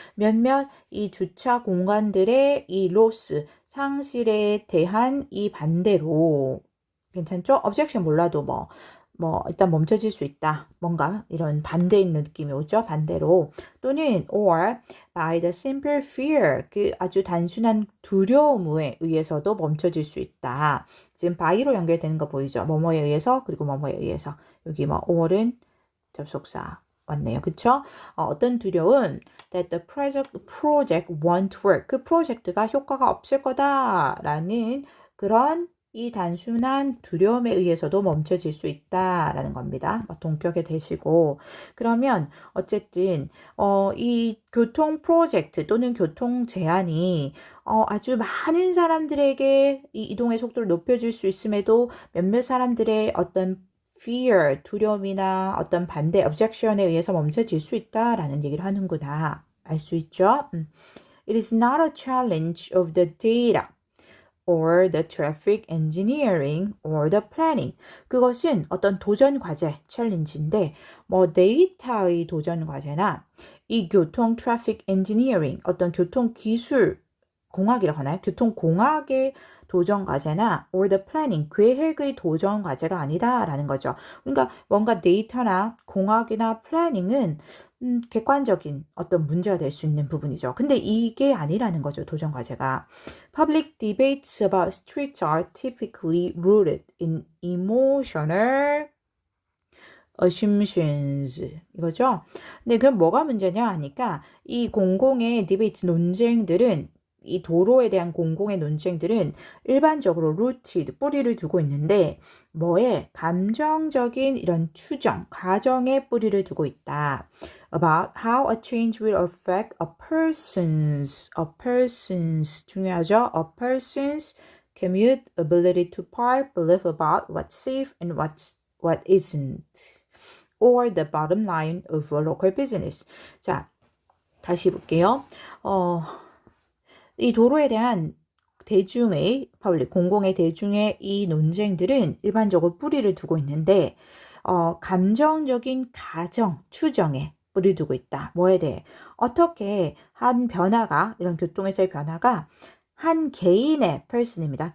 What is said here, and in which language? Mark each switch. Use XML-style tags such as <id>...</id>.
<ko>몇몇 이 주차 공간들의 이 loss, 상실에 대한 이 반대로 괜찮죠? objection 몰라도 일단 멈춰질 수 있다. 뭔가 이런 반대 있는 느낌이 오죠? 반대로. 또는</ko> <en>or by the simple fear,</en> <ko>그 아주 단순한 두려움에 의해서도 멈춰질 수 있다. 지금 by로 연결되는 거 보이죠? 뭐뭐에 의해서, 그리고 뭐뭐에 의해서. 여기 or은 접속사 왔네요. 그쵸? 어떤 두려움?</ko> <en>That the project won't work.</en> <ko>그 프로젝트가 효과가 없을 거다라는 그런 이 단순한 두려움에 의해서도 멈춰질 수 있다라는 겁니다. 동격에 대시고. 그러면 어쨌든 이 교통 프로젝트 또는 교통 제한이 아주 많은 사람들에게 이 이동의 속도를 높여줄 수 있음에도 몇몇 사람들의 어떤 fear, 두려움이나 어떤 반대, objection에 의해서 멈춰질 수 있다라는 얘기를 하는구나. 알 수 있죠?</ko> <en>It is not a challenge of the data or the traffic engineering or the planning.</en> <ko>그것은 어떤 도전 과제, 챌린지인데 데이터의 도전 과제나 이 교통 트래픽 엔지니어링, 어떤 교통 기술 공학이라고 하나요? 교통 공학의 도전 과제나 or the planning, 계획의 도전 과제가 아니다라는 거죠. 그러니까 뭔가 데이터나 공학이나 플래닝은 객관적인 어떤 문제가 될 수 있는 부분이죠. 근데 이게 아니라는 거죠. 도전 과제가.</ko> <en>Public debates about streets are typically rooted in emotional assumptions.</en> <ko>이거죠. 근데 그럼 뭐가 문제냐 하니까 이 공공의 디베이트 논쟁들은 이 도로에 대한 공공의 논쟁들은 일반적으로 rooted, 뿌리를 두고 있는데 뭐에? 감정적인 이런 추정, 가정에 뿌리를 두고 있다.</ko> <en>About how a change will affect a person's 중요하죠? A person's commute, ability to park, belief about what's safe and what isn't. Or the bottom line of a local business.</en> <ko>자, 다시 볼게요. 이 도로에 대한 대중의 공공의 대중의 이 논쟁들은 일반적으로 뿌리를 두고 있는데 감정적인 가정, 추정에 뿌리를 두고 있다. 뭐에 대해? 어떻게 한 변화가, 이런 교통에서의 변화가 한 개인의 person입니다.</ko>